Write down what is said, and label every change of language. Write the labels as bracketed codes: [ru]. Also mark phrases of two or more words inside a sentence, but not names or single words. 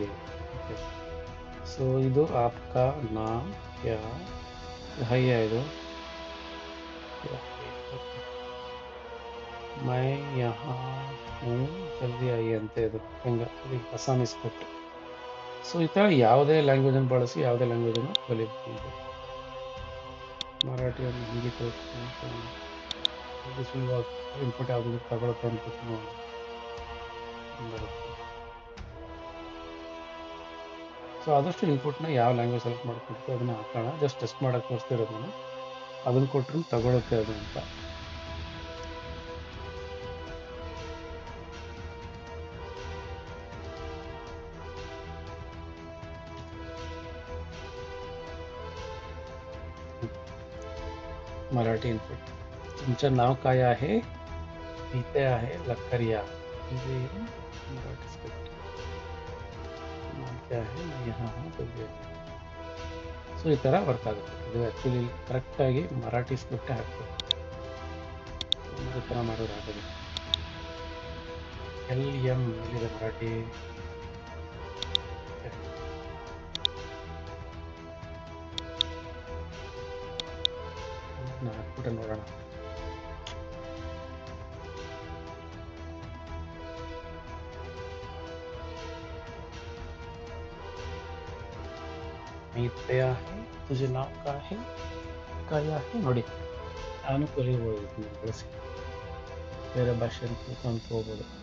[kn] ओके, ಸೊ ಇದು [hi] आपका नाम क्या है ಇದು मैं यहाँ हूँ जल्दी आइए ಅಂತ. [kn] ಇದು ಹೆಂಗೆ ಅಸ್ಸಾಮೀಸ್ ಕೊಟ್ಟು. ಸೊ ಈ ಥರ ಯಾವುದೇ ಲ್ಯಾಂಗ್ವೇಜನ್ನು ಬಳಸಿ ಯಾವುದೇ ಲ್ಯಾಂಗ್ವೇಜನ್ನು ಕಲಿಬಹುದು. ಮರಾಠಿಯನ್ನು ಹಿಂದಿ ಕಲಿತು ಇನ್ಪುಟ್ ಯಾವುದಾದ್ರು ತಗೊಳುತ್ತೆ ಅನ್ಕೋತೀನಿ. ಸೊ ಆದಷ್ಟು ಇನ್ಪುಟ್ನ ಯಾವ [en] language select [kn] ಮಾಡ್ಕೊಡ್ತೀವಿ ಅದನ್ನ ಹಾಕೋಣ. [en] just test [kn] ಮಾಡೋಕ್ಕೆ ತೋರಿಸ್ತಿರೋದು ನಾನು. ಅದನ್ನು ಕೊಟ್ಟರು ತಗೊಳುತ್ತೆ ಅದು ಅಂತ. [mr] मराठी इनपुट. तुमचं नाव काय आहे, इथे आहे लखरिया. म्हणजे मराठी स्क्रिप्ट. [hi] नाम क्या है, मैं यहाँ हूँ जल्दी. [kn] ಸೊ ಈ ಥರ ವರ್ಕ್ ಆಗುತ್ತೆ. ಇದು ಆ್ಯಕ್ಚುಲಿ ಕರೆಕ್ಟಾಗಿ ಮರಾಠಿ ಸ್ಕ್ರಿಪ್ಟೇ ಹಾಕ್ಬೇಕು. ಈ ಥರ ಮಾಡೋದು ಆಗೋದು. LM ಎಲ್ಲಿದೆ ಮರಾಠಿ. ಹಾಕ್ಬಿಟ್ಟು ನೋಡೋಣ. [hi] तुझे नाम का है ನೋಡಿ. [kn] ನಾನು ಕಲಿಯಬಹುದು ಇದನ್ನ ಬಳಸಿ. ಬೇರೆ ಭಾಷೆಯನ್ನು ತಿಳ್ಕೊಂಡು ಹೋಗ್ಬೋದು.